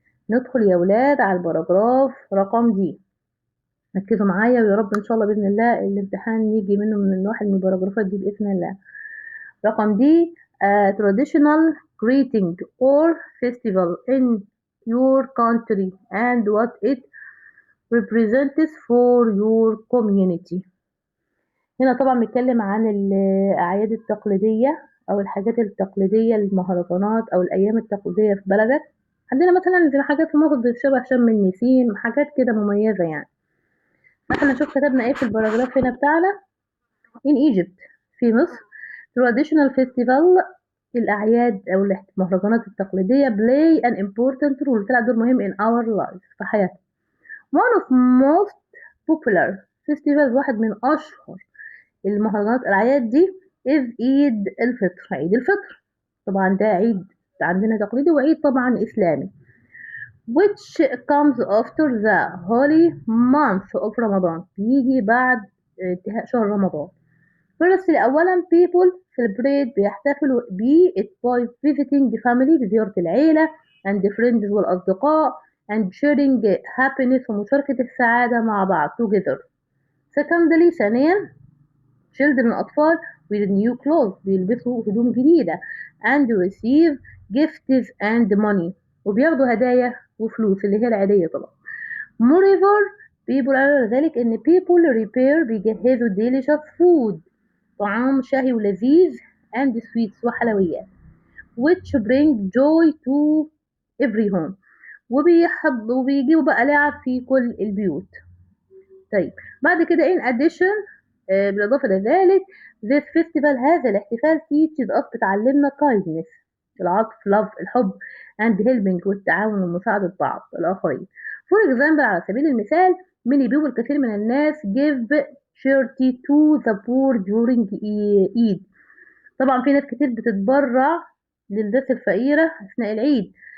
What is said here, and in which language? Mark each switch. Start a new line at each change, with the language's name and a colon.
Arabic: ندخل يا ولاد على الباراجراف رقم دي ركزوا معايا ويا رب إن شاء الله بإذن الله الامتحان يجي منه من واحد من الباراجرافات دي بإذن الله. رقم دي
English: traditional greeting or festival in your country and what it represents for your community.
Arabic: هنا طبعا بنتكلم عن الأعياد التقليدية أو الحاجات التقليدية المهرجانات أو الأيام التقليدية في بلدك. عندنا مثلا زي حاجات في مصر شبه شم النسيم حاجات كده مميزة يعني. مثلا نشوف كتبنا ايه في الباراجراف هنا بتاعنا.
English: in Egypt
Arabic: في مصر
English: traditional festival
Arabic: الأعياد أو المهرجانات التقليدية
English: play an important role
Arabic: تلعب دور مهم
English: in our life
Arabic: في حياتنا.
English: one of most popular festivals
Arabic: واحد من أشهر المهرجانات الأعياد دي is عيد الفطر عيد الفطر طبعا ده عيد عندنا تقليدي وعيد طبعا إسلامي
English: which comes after the holy month of Ramadan
Arabic: بيجي بعد انتهاء شهر رمضان.
English: first
Arabic: أولا
English: people celebrate
Arabic: بيحتفلوا بيه
English: it by visiting family
Arabic: بزيارة العيلة
English: and friends
Arabic: والأصدقاء
English: and sharing happiness
Arabic: ومشاركة السعادة مع بعض
English: together. secondly
Arabic: ثانيا
English: children
Arabic: أطفال
English: with new clothes
Arabic: بيلبسوا هدوم جديدة
English: and receive gifts and money
Arabic: وبياخدوا هدايا وفلوس اللي هي العادية طبعا.
English: moreover people
Arabic: على ذلك إن
English: people prepare
Arabic: بيجهزوا
English: delicious food
Arabic: طعام شهي ولذيذ
English: and sweets
Arabic: وحلويات
English: which bring joy to every home
Arabic: وبيجيبوا بقى لعب في كل البيوت. طيب بعد كده
English: in addition
Arabic: بالإضافة لذلك
English: this festival
Arabic: هذا الاحتفال
English: teaches us
Arabic: بتعلمنا
English: kindness
Arabic: العطف
English: love
Arabic: الحب
English: and helping
Arabic: والتعاون ومساعدة بعض الآخرين.
English: For example
Arabic: على سبيل المثال
English: many people
Arabic: الكثير من الناس
English: give charity to the poor during Eid.
Arabic: طبعا في ناس كتير بتتبرع للناس الفقيرة أثناء العيد.